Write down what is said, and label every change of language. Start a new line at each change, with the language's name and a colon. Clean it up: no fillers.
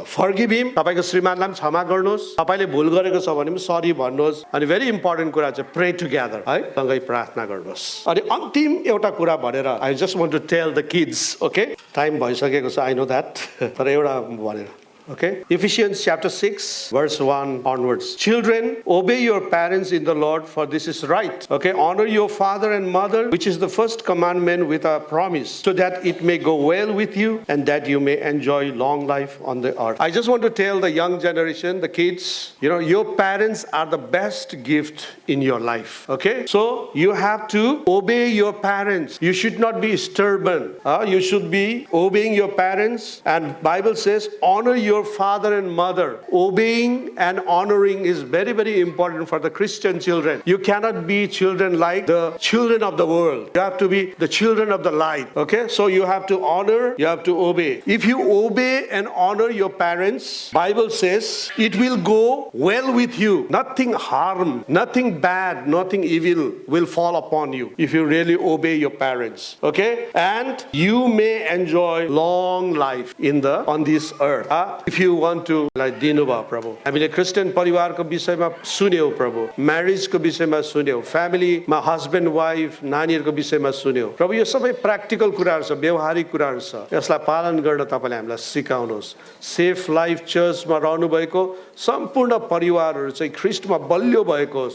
English: forgive him,
Nepali: तपाईँको श्रीमानलाई पनि क्षमा गर्नुहोस्। तपाईँले भुल गरेको छ भने पनि सरी भन्नुहोस्। अनि भेरी इम्पोर्टेन्ट कुरा चाहिँ
English: pray together,
Nepali: है, सँगै प्रार्थना गर्नुहोस्। अनि अन्तिम एउटा कुरा भनेर
English: I just want to tell the kids, okay,
Nepali: time भइसकेको छ,
English: I know that,
Nepali: तर एउटा भनेर,
English: okay? Ephesians chapter 6 verse 1 onwards. Children, obey your parents in the Lord, for this is right. Okay, honor your father and mother, which is the first commandment with a promise, so that it may go well with you and that you may enjoy long life on the earth. I just want to tell the young generation, the kids, your parents are the best gift in your life. Okay, so you have to obey your parents. You should not be stubborn. You should be obeying your parents, and Bible says honor your father and mother. Obeying and honoring is very, very important for the Christian children. You cannot be children like the children of the world. You have to be the children of the light. Okay, so you have to honor, you have to obey. If you obey and honor your parents, Bible says it will go well with you. Nothing harm, nothing bad, nothing evil will fall upon you if you really obey your parents. Okay, and you may enjoy long life on this earth. If you want to, like
Nepali: दिनुभयो प्रभु, हामीले Christian परिवारको विषयमा सुन्यौ प्रभु, म्यारेजको विषयमा सुन्यौ, फ्यामिलीमा husband wife नानीहरूको विषयमा सुन्यौ प्रभु। यो सबै प्र्याक्टिकल कुराहरू छ, व्यवहारिक कुराहरू छ, यसलाई पालन गर्न तपाईँले हामीलाई सिकाउनुहोस्। सेफ लाइफ चर्चमा रहनुभएको सम्पूर्ण परिवारहरू चाहिँ ख्रिस्टमा बलियो भएको होस्।